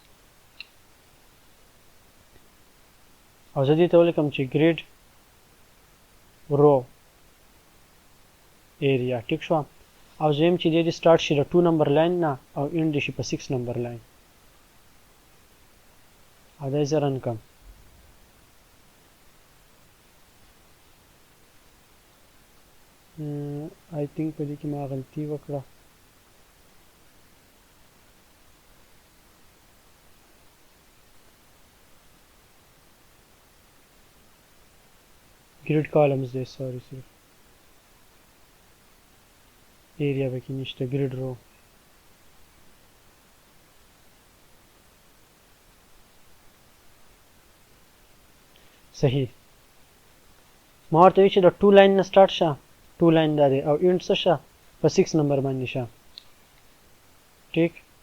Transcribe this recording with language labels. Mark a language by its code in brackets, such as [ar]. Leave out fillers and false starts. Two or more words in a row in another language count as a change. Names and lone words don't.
[ps] او زه دې ته ولیکم چې [en] grid row area [ps] ټیک شو او زم چې دې سٹارټ شي د 2 نمبر لاین نه او اینډ شي په 6 نمبر لاین او دا یې رن کم [en] I think [ps] په دې کې ما غلطي وکړه [en] grid columns [ps] دی sorry صرف area به کې نشته [en] grid row [ps] صحیح ما ورته وی چې د 2 لاین نه سٹارټ شه 2 لاین دا دی او اینډ څه شه په 6 نمبر باندې شه ټیک